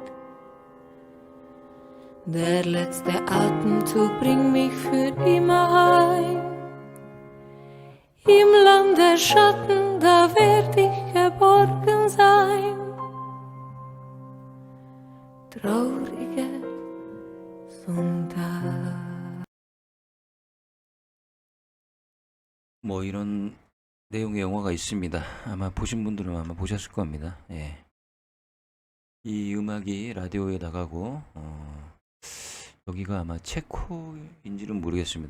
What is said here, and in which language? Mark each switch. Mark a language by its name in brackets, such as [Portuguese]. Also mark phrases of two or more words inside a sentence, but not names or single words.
[German] Der letzte Atemzug bringt mich für immer heim. Im Land der Schatten, da werd ich geborgen sein. Trauriger Sonntag. [Korean] 이런 내용의 영화가 있습니다. 아마 보신 분들은 아마 보셨을 겁니다. 예. 이 음악이 라디오에 나가고 여기가 아마 체코인지는 모르겠습니다.